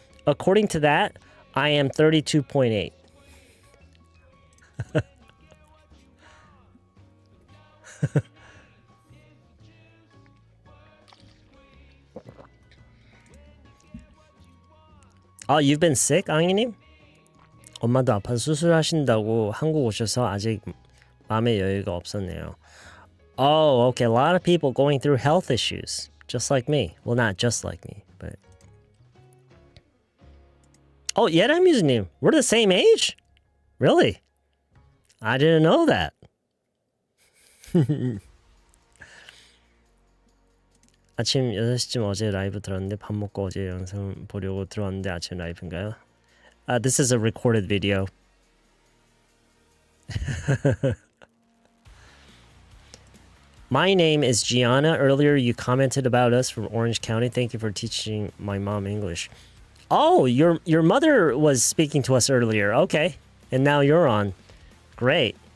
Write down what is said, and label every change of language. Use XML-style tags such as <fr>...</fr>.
<en>According to that, I am 32.8. Oh, you've been sick, 앙이님?</en> <ko>엄마도 아파서 수술하신다고 한국 오셔서 아직 마음의 여유가 없었네요.</ko> <en>Oh, okay. A lot of people going through health issues, just like me. Well, not just like me, but... Oh, 예람유즈님, we're the same age? Really? I didn't know that.</en> <ko>아침 6시쯤 어제 라이브 들었는데 밥 먹고 어제 영상 보려고 들어왔는데 아침 라이브인가요?</ko> <en>This is a recorded video. My name is Gianna. Earlier you commented about us from Orange County. Thank you for teaching my mom English. Oh, your mother was speaking to us earlier. Okay. And now you're on. Great.</en>